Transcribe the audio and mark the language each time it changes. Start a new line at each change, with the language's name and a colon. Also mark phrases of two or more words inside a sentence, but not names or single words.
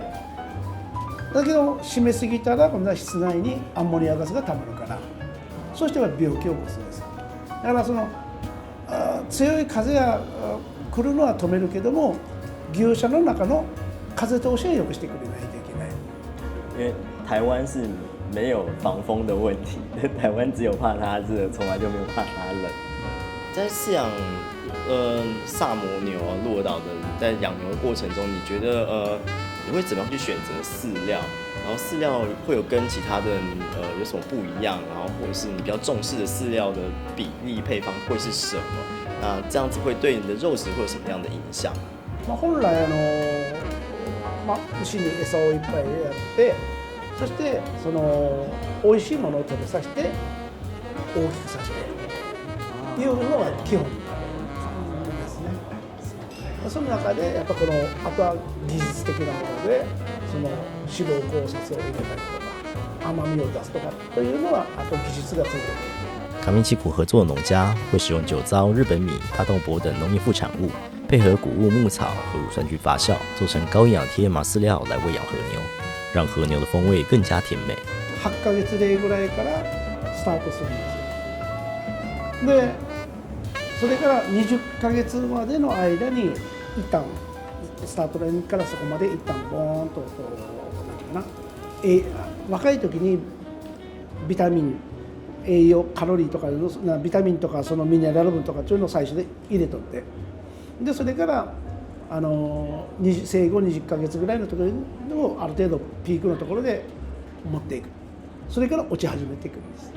Japanese: だけど締めすぎたら今度は室内にアンモニアガスがたまるから、そうしては病気を起こすんです。だから強い風が来るのは止めるけども、牛舎の中の風通しは良くしてくれないといけない。
Chinese: 因为台湾是没有防风的问题，台湾只有怕它热，从来就没有怕它冷。在饲养萨摩牛鹿儿岛的在养牛的过程中，你觉得你会怎么样去选择饲料？然后饲料会有跟其他的有什么不一样？然后或者是你比较重视的饲料的比例配方会是什么？那这样子会对你的肉质会有什么样的影响？
Japanese: 本来牛に餌をいっぱいやって、そして美味しいものを食べさせて大きくさせていうのが基本ですね。その中でやっぱこのあとは技術的なものでその脂肪考察を入れたりとか甘みを出すとかというのはあと技術がついている。
Chinese: 卡米奇谷合作的农家会使用酒糟、日本米、大豆粕等农业副产物，配合谷物、牧草和乳酸菌发酵，做成高营养 TMR 饲料来喂养和牛，让和牛的风味更加甜美。
Japanese: 8 ヶ月例ぐらいからスタートするんですよ。でそれから20ヶ月までの間に一旦スタートラインからそこまで一旦ボーンとなんていうかな、若い時にビタミン栄養カロリーとかビタミンとかそのミネラル分とかそういうのを最初で入れとって、でそれから生後20ヶ月ぐらいのところをある程度ピークのところで持っていく、それから落ち始めていくんです。